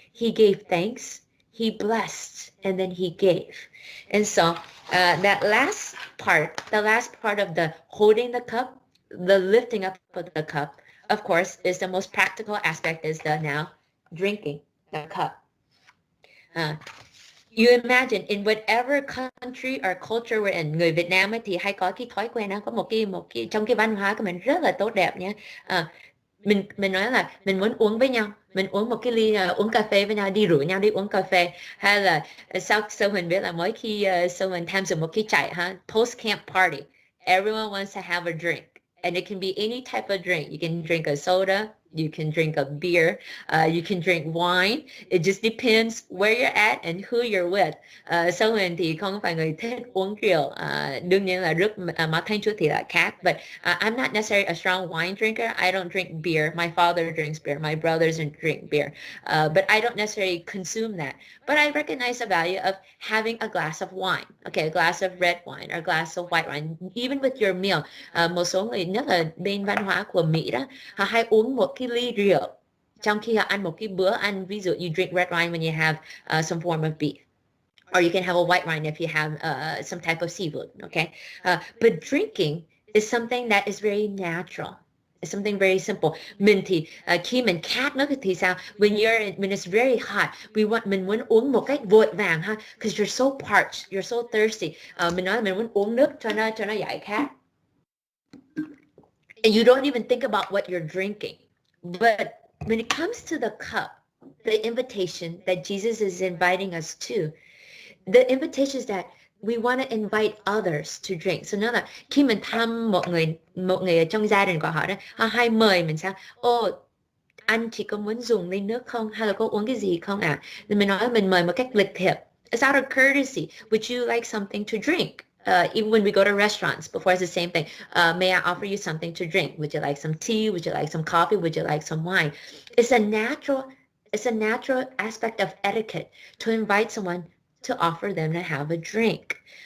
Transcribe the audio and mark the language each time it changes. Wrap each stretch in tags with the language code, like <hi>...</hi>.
<en>He gave thanks, he blessed, and then he gave. And so that last part, the last part of the holding the cup, the lifting up of the cup, of course, is the most practical aspect, is the now drinking the cup. You imagine in whatever country or culture we're in,</en> <vi>người Việt Nam ấy thì hay có cái thói quen, có một cái trong cái văn hóa của mình rất là tốt đẹp nhé. Mình nói là mình muốn uống với nhau, mình uống một cái ly, uống cà phê với nhau, đi rủ nhau đi uống cà phê, hay là sau mình biết là mỗi khi mình tham dự một cái trại</vi> <en>post camp party, everyone wants to have a drink, and it can be any type of drink. You can drink a soda, you can drink a beer, you can drink wine. It just depends where you're at and who you're with.</en> <vi>Mình thì không phải người thích uống rượu, đương nhiên là rất mà Thanh Chúa thì là khác.</vi> <en>But I'm not necessarily a strong wine drinker. I don't drink beer. My father drinks beer. My brothers drink beer. But I don't necessarily consume that. But I recognize the value of having a glass of wine. Okay, a glass of red wine or a glass of white wine. Even with your meal.</en> <vi>Một số người, nhất là bên văn hóa của Mỹ đó, họ hay uống một cái ly rượu trong khi họ ăn một cái bữa ăn. Ví dụ,</vi> <en>you drink red wine when you have some form of beef, or you can have a white wine if you have some type of seafood. Okay, but drinking is something that is very natural. It's something very simple.</en> <vi>Mình thì khi mình khát nước thì sao?</vi> <en>When it's very hot,</en> <vi>mình muốn uống một cách vội vàng ha,</vi> <en>because you're so parched, you're so thirsty.</en> <vi>Mình nói là mình muốn uống nước cho nó giải khát.</vi> <en>and you don't even think about what you're drinking. But when it comes to the cup, the invitation that Jesus is inviting us to, the invitation is that we want to invite others to drink.</en> <vi>So nó là khi mình thăm một người ở trong gia đình của họ đó, họ hay mời mình sao, anh chỉ có muốn dùng ly nước không, hay là có uống cái gì không ạ? Thì mình nói mình mời một cách lịch thiệp.</vi> <en>It's out of courtesy. Would you like something to drink? Even when we go to restaurants, before it's the same thing. May I offer you something to drink? Would you like some tea? Would you like some coffee? Would you like some wine? It's a natural aspect of etiquette to invite someone to offer them to have a drink.</en>